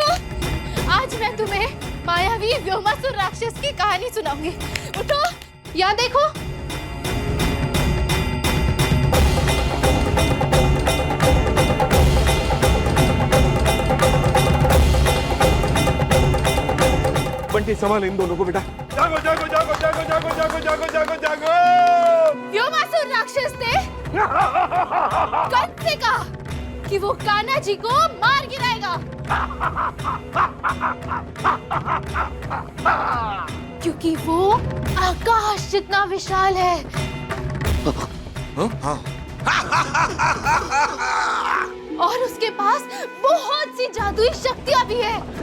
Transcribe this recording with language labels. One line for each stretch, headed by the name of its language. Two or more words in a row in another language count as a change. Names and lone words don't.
Hindi: आज मैं तुम्हें मायावी व्योमासुर राक्षस की कहानी सुनाऊंगी। उठो, यहाँ देखो। बंटी संभाल इन दोनों को बेटा। जागो जागो जागो जागो जागो जागो जागो जागो जागो। व्योमासुर राक्षस ने कंस से कहा कि वो कान्हा जी को मार गिराएगा, क्योंकि वो आकाश जितना विशाल है। और उसके पास बहुत सी जादुई शक्तियां भी है।